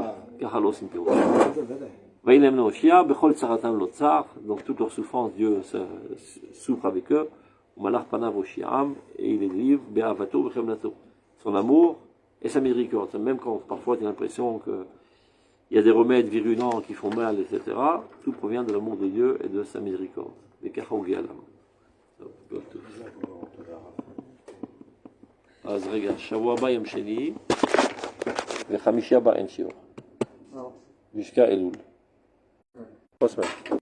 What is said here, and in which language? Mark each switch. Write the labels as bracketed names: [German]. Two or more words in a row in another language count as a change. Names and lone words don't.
[French] Donc toute leur souffrance, Dieu souffre avec eux. Et il les livre son amour et sa miséricorde. Même quand parfois tu as l'impression qu'il y a des remèdes virulents qui font mal, etc., tout provient de l'amour de Dieu et de sa miséricorde. [Hebrew] אז רגע, שבוע הבא יום שני, וחמישי הבא אין שיעור. משקע אלול.